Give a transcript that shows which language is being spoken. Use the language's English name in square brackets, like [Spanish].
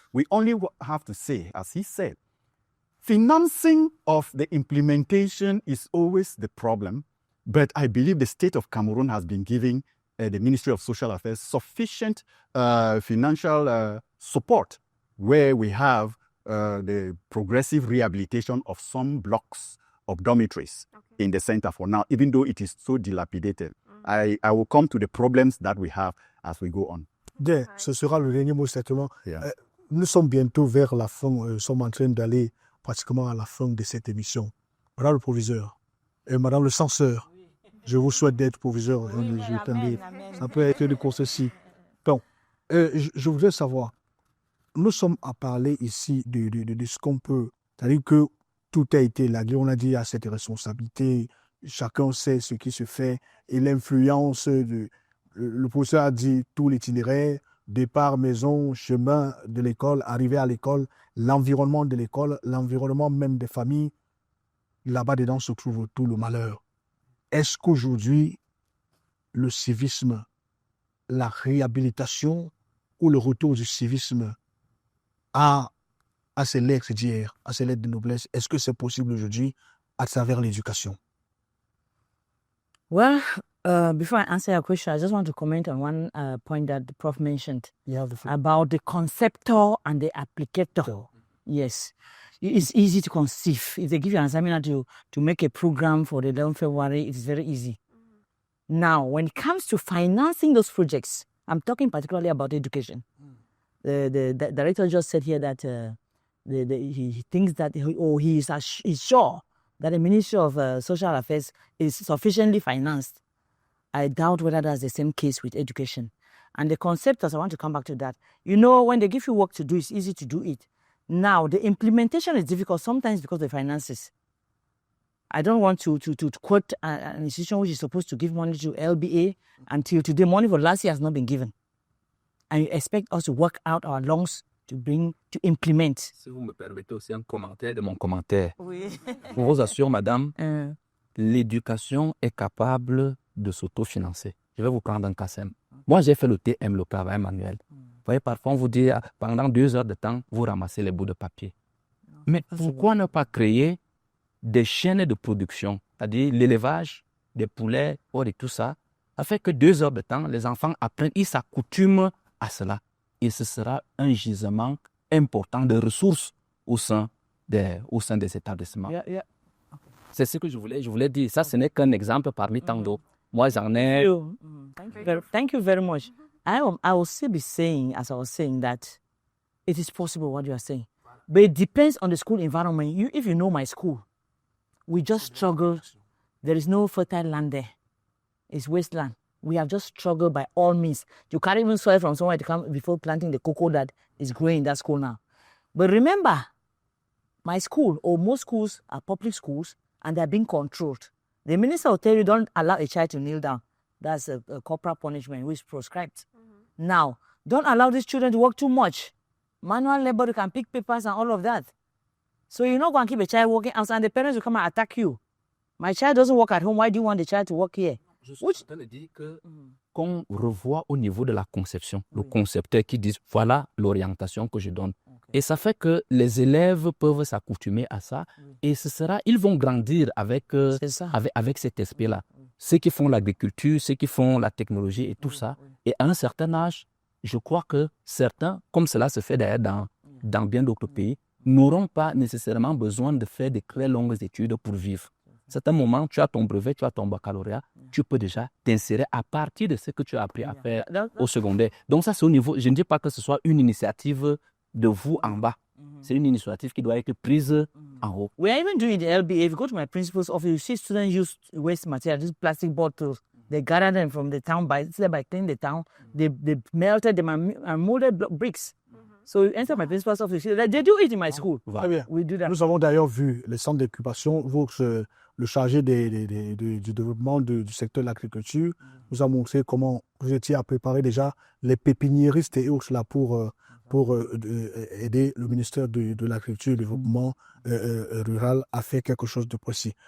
[English] We only have to say, as he said, financing of the implementation is always the problem, but I believe the state of Cameroon has been giving the Ministry of Social Affairs sufficient financial support, where we have the progressive rehabilitation of some blocks of dormitories in the center for now, even though it is so dilapidated. I will come to the problems that we have as we go on. [French] Ce sera le dernier mot certainement. Yeah. Nous sommes bientôt vers la fin, nous sommes en train d'aller pratiquement à la fin de cette émission. Madame le proviseur et Madame le censeur, je vous souhaite d'être proviseur. Ça peut être de ceci. Bon, je voudrais savoir, nous sommes à parler ici de ce qu'on peut, c'est-à-dire que tout a été réglé, on a dit à cette responsabilité, chacun sait ce qui se fait et l'influence le professeur a dit tout l'itinéraire, départ, maison, chemin de l'école, arrivée à l'école, l'environnement de l'école, l'environnement même des familles, là-bas dedans se trouve tout le malheur. Est-ce qu'aujourd'hui, le civisme, la réhabilitation ou le retour du civisme à ses lettres d'hier, à ses lettres de noblesse, est-ce que c'est possible aujourd'hui à travers l'éducation? [English] Well, before I answer your question, I just want to comment on one point that the Prof mentioned about the conceptor and the applicator. Yes, it's easy to conceive. If they give you an assignment to make a program for the 11th February, it's very easy. Now, when it comes to financing those projects, I'm talking particularly about education. The director just said here that he thinks that he's sure that the Ministry of Social Affairs is sufficiently financed. I doubt whether that's the same case with education. And the conceptors, I want to come back to that. You know, when they give you work to do, it's easy to do it. Now, the implementation is difficult sometimes because of the finances. I don't want to quote an institution which is supposed to give money to LBA. Until today, money for last year has not been given. And you expect us to work out our lungs to implement. [French] Si vous me permettez aussi un commentaire de mon commentaire. Oui. Je vous assure, madame, l'éducation est capable de s'autofinancer. Je vais vous prendre un cas simple. Moi, j'ai fait le Thème, le travail manuel. Vous voyez, parfois, on vous dit, pendant 2 heures de temps, vous ramassez les bouts de papier. Mais pourquoi ne pas créer des chaînes de production, c'est-à-dire l'élevage des poulets, et tout ça, afin que 2 heures de temps, les enfants apprennent, ils s'accoutument à cela. Et ce sera un gisement important de ressources au sein des établissements. Yeah. C'est ce que je voulais dire. Ça, ce n'est qu'un exemple parmi tant d'autres. Moi, j'en ai... [English] Thank you very much. I will still be saying, as I was saying, that it is possible what you are saying. But it depends on the school environment. If you know my school, we just struggle. There is no fertile land there. It's wasteland. We have just struggled by all means. You can't even soil from somewhere to come before planting the cocoa that is growing in that school now. But remember, my school, or most schools, are public schools, and they're being controlled. The minister will tell you, don't allow a child to kneel down. That's a corporal punishment which is prescribed. Now, don't allow these children to work too much. manual labor, you can pick papers and all of that. So you're not going to keep a child working outside, and the parents will come and attack you. My child doesn't work at home. Why do you want the child to work here? [French] Je suis en train de dire que qu'on revoit au niveau de la conception, le concepteur qui dit voilà l'orientation que je donne. Et ça fait que les élèves peuvent s'accoutumer à ça et ils vont grandir avec cet aspect-là. Ceux qui font l'agriculture, ceux qui font la technologie et tout ça. Et à un certain âge, je crois que certains, comme cela se fait d'ailleurs dans bien d'autres pays, n'auront pas nécessairement besoin de faire de très longues études pour vivre. À certains moments, tu as ton brevet, tu as ton baccalauréat, tu peux déjà t'insérer à partir de ce que tu as appris à faire au secondaire. Donc ça, c'est au niveau, je ne dis pas que ce soit une initiative de vous en bas. C'est une initiative qui doit être prise en haut. [English] We are even doing the LBA. If you go to my principal's office, you see students use waste material, these plastic bottles. They gather them from the town by cleaning the town. They melted them and molded bricks. So you enter my principal's office. They do it in my school. [French] Très bien. [English] We do that. [French] Nous avons d'ailleurs vu les centres d'occupation, le chargé du développement du secteur de l'agriculture nous a montré comment vous étiez à préparer déjà les pépiniéristes et autres là pour aider le ministère de l'Agriculture et du Développement rural à faire quelque chose de précis.